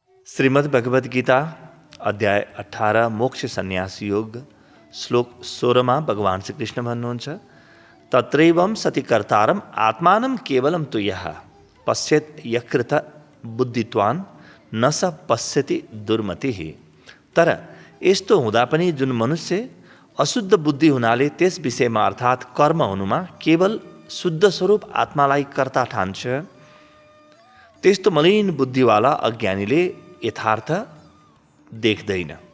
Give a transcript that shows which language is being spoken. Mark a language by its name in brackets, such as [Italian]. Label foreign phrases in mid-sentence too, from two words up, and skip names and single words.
[Nepali] श्रीमद् भगवद गीता अध्याय 18 मोक्ष सन्यास योग श्लोक 16 मा भगवान श्री कृष्ण भन्नुहुन्छ [Sanskrit] तत्रैवं सति कर्तारम आत्मानं केवलं तु यः पश्येत् यकृत बुद्धित्वान् न स पश्यति दुर्मतिः। [Nepali] तर यस्तो हुँदा पनि जुन मनुष्य अशुद्ध बुद्धि हुनाले त्यस विषयमा अर्थात् कर्म हुनुमा केवल शुद्ध स्वरूप आत्मालाई कर्ता ठान्छ, त्यस्तो मलिन बुद्धिवाला अज्ञानीले यथार्थ देख्दैन।